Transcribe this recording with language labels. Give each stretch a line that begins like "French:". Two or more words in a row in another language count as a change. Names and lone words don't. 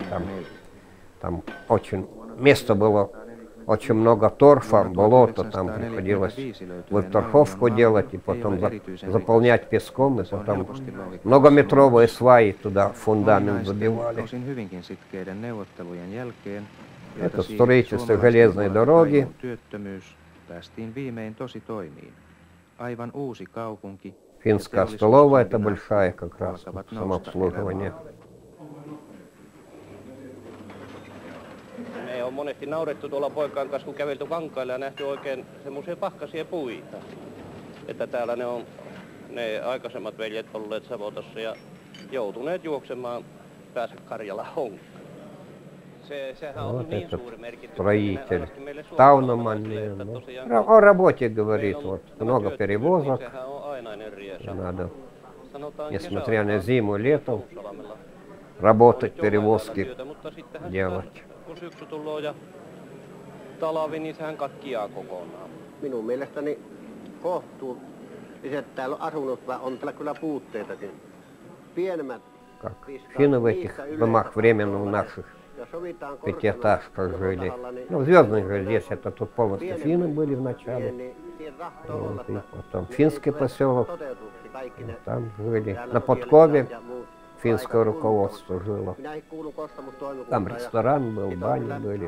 Russian: Там очень, место было очень много торфа, болота, там приходилось выторховку делать и потом заполнять песком, и потом многометровые сваи туда фундамент забивали. Это строительство железной дороги. Финская столовая, это большая как раз, самообслуживание.
Finnish: Me on monesti naurettu tuolla poikaan kanssa, kun kävelty kankailla ja nähty oikein semmoisia pahkaisia puita. Että täällä ne on ne aikaisemmat veljet olleet Savotassa ja joutuneet juoksemaan päässä Karjalan honkkaan.
Russian: Вот этот строитель Тауноман. О работе говорит, вот много перевозок. Надо, несмотря на зиму, летом, работать, перевозки делать.
Finnish: Minun mielestäni kohtuulliset täällä on asunut, vaan on täällä kyllä puutteitakin. Pienemmät.
Russian: Как финны в этих домах временно в наших пятиэтажках жили. Ну, в Звездных же здесь, это тут полностью финны были в начале. Вот, и потом финский поселок, там жили. На Подкове финское руководство жило. Там ресторан был, бани были.